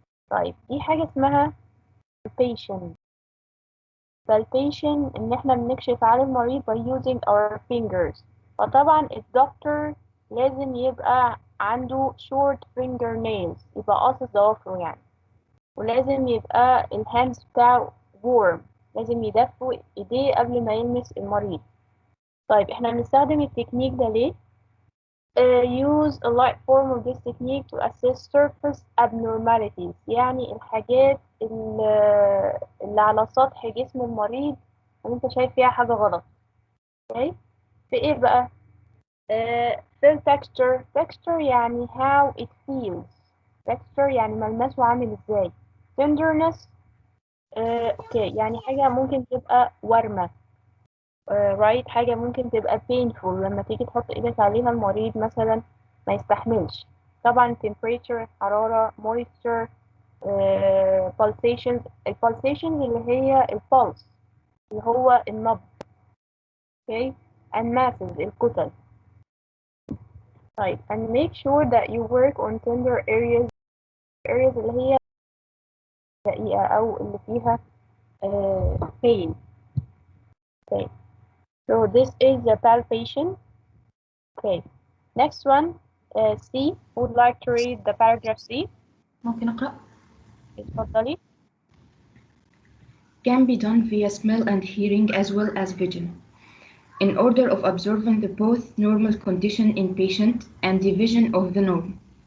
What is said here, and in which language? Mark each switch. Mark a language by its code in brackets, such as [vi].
[ar] طيب دي حاجة اسمها palpation. palpation إن احنا بنكشف على المريض [en] by using our fingers. [ar] فطبعا الدكتور لازم يبقى عنده [en] short fingernails، [ar] يبقى قاصص ضوافره يعني، ولازم يبقى الهاندز بتاعه warm، لازم يدفوا ايديه قبل ما يلمس المريض. طيب احنا بنستخدم التكنيك ده ليه؟ [en] use a light form of this technique to assess surface abnormalities. [ar] يعني الحاجات اللي على سطح جسم المريض اللي انت شايف فيها حاجة غلط. okay. في ايه بقى؟ في التكستشر. [en] texture يعني how it feels. [ar] texture يعني ملمسه عامل ازاي. tenderness اوكي يعني حاجة ممكن تبقى ورمة. [en] right. [ar] حاجة ممكن تبقى painful لما تيجي تحط ايدك عليها المريض مثلا ما يستحملش. [en] طبعا temperature حرارة، moisture، pulsations. [ar] pulsations اللي هي البلس اللي هو النبض. [en] okay. and masses الكتل. طيب and make sure that you work on tender areas. [ar] areas اللي هي دقيقة أو اللي فيها pain. [en] okay. so this is the palpation. okay. Next one, C. Would like to read the paragraph C. [ar] ممكن أقرأ؟ اتفضلي. [en] Can be done via smell and hearing as well as vision, in order of observing the both normal condition in patient and division of the norm.